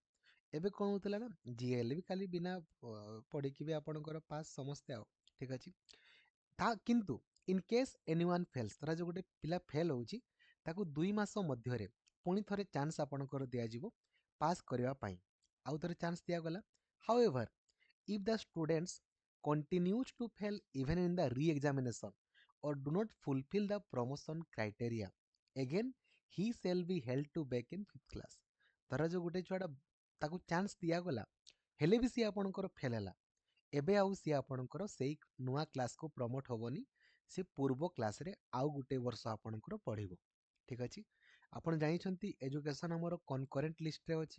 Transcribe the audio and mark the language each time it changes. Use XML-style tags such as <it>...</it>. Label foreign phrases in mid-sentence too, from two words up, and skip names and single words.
<or>ଏବେ କ'ଣ ହେଉଥିଲା ନା, ଯିଏ ହେଲେ ବି ଖାଲି ବିନା ପଢ଼ିକି ବି ଆପଣଙ୍କର ପାସ୍ ସମସ୍ତେ। ଆଉ ଠିକ୍ ଅଛି। ତା କିନ୍ତୁ</or> <en>in case anyone fails,</en> <or>ଧରା ଯେଉଁ ଗୋଟେ ପିଲା ଫେଲ୍ ହେଉଛି ତାକୁ 2 ମାସ ମଧ୍ୟରେ ପୁଣି ଥରେ ଚାନ୍ସ ଆପଣଙ୍କର ଦିଆଯିବ ପାସ୍ କରିବା ପାଇଁ। ଆଉ ଥରେ ଚାନ୍ସ ଦିଆଗଲା।</or> <en>ହାଉଏଭର୍ if the students continues to fail even in the re-examination or do not fulfill the promotion criteria, again he shall be held to back in 5th class।</en> <or>ଧର ଯୋଉ ଗୋଟେ ଛୁଆଟା ତାକୁ ଚାନ୍ସ ଦିଆଗଲା ହେଲେ ବି ସିଏ ଆପଣଙ୍କର ଫେଲ୍ ହେଲା, ଏବେ ଆଉ ସିଏ ଆପଣଙ୍କର ସେଇ ନୂଆ କ୍ଲାସ୍କୁ ପ୍ରମୋଟ୍ ହେବନି, ସେ ପୂର୍ବ କ୍ଲାସ୍ରେ ଆଉ ଗୋଟେ ବର୍ଷ ଆପଣଙ୍କର ପଢ଼ିବ। ଠିକ୍ ଅଛି। ଆପଣ ଜାଣିଛନ୍ତି ଏଜୁକେସନ୍ ଆମର କନକରେଣ୍ଟ ଲିଷ୍ଟରେ ଅଛି।</or>